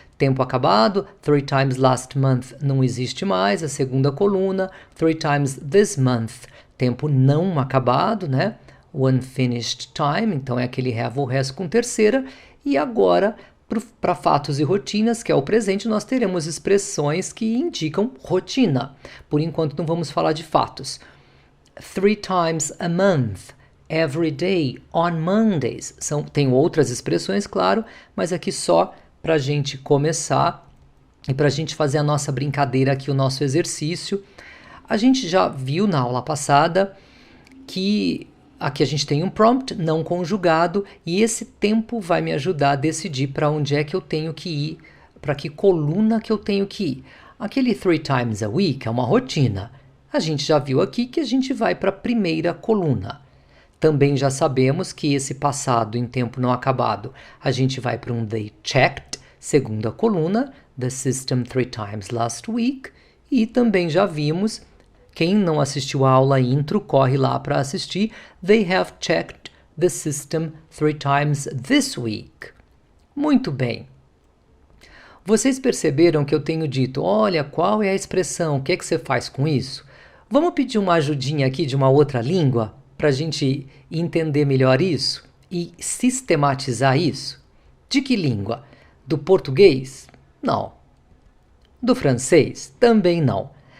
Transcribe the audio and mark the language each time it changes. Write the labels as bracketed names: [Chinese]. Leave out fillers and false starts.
[Portuguese] Tempo acabado, [English] 3 times last month [Portuguese] não existe mais, a segunda coluna, [English] 3 times this month. [Portuguese] Tempo não acabado, né? [English] Unfinished time, [Portuguese] então é aquele have ou has com terceira. E agora, para fatos e rotinas, que é o presente, nós teremos expressões que indicam rotina. Por enquanto não vamos falar de fatos. [English] 3 times a month, every day, on Mondays. [Portuguese] Tem outras expressões, claro, mas aqui só para a gente começar e para a gente fazer a nossa brincadeira aqui, o nosso exercício. A gente já viu na aula passada que aqui a gente tem um prompt não conjugado e esse tempo vai me ajudar a decidir para onde é que eu tenho que ir, para que coluna que eu tenho que ir. Aquele [English] 3 times a week [Portuguese] é uma rotina. A gente já viu aqui que a gente vai para a primeira coluna. Também já sabemos que esse passado em tempo não acabado, a gente vai para um [English] they checked, [Portuguese] segunda coluna, [English] the system 3 times last week, [Portuguese] e também já vimos. Quem não assistiu a aula intro, corre lá para assistir. [English] They have checked the system 3 times this week. [Portuguese] Muito bem. Vocês perceberam que eu tenho dito, olha, qual é a expressão? O que é que você faz com isso? Vamos pedir uma ajudinha aqui de uma outra língua para a gente entender melhor isso e sistematizar isso? De que língua? Do português? Não. Do francês? Também não.